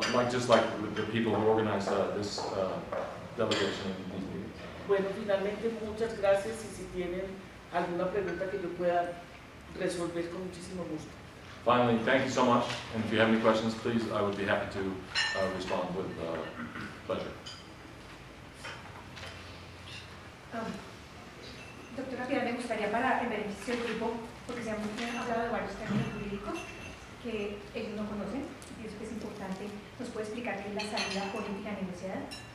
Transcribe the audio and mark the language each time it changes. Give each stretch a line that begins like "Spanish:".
English: Just like the people who organized this delegation in these meetings.
Spanish: Bueno, finalmente muchas gracias, y si tienen alguna pregunta que yo pueda resolver con muchísimo gusto.
English: Finally, thank you so much, and if you have any questions, please, I would be happy to respond with pleasure.
Spanish: Doctora Piedad, me gustaría, para el beneficio del grupo, porque se han hablado de varios términos jurídicos que ellos no conocen, y eso que es importante, ¿nos puede explicar qué es la salida política negociada?